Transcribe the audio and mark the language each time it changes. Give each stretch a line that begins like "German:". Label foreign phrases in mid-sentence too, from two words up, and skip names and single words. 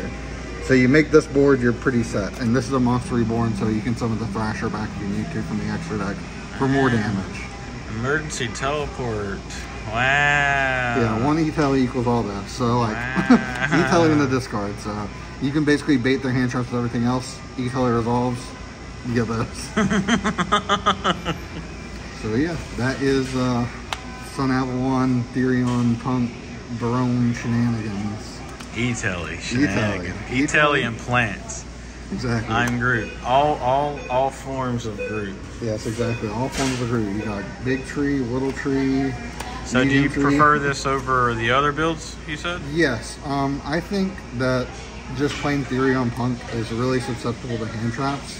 English: So you make this board, you're pretty set. And this is a Monster Reborn, so you can summon the Thrasher back if you need to from the extra deck for more damage. Emergency teleport. Wow. Yeah, 1 E-Tele equals all that. So like, E-Tele in the discard. So you can basically bait their hand traps with everything else. E-Tele resolves, you get this. So yeah, that is Sunavalon, Therion P.U.N.K Barone shenanigans. E-Tele shenanigans. E-Tele and plants. Exactly. I'm GROOOT. All forms of GROOOT. Yes, exactly. All forms of GROOOT. You got big tree, little tree. So do you prefer this over the other builds, you said? Yes. I think that just plain Therion P.U.N.K is really susceptible to hand traps.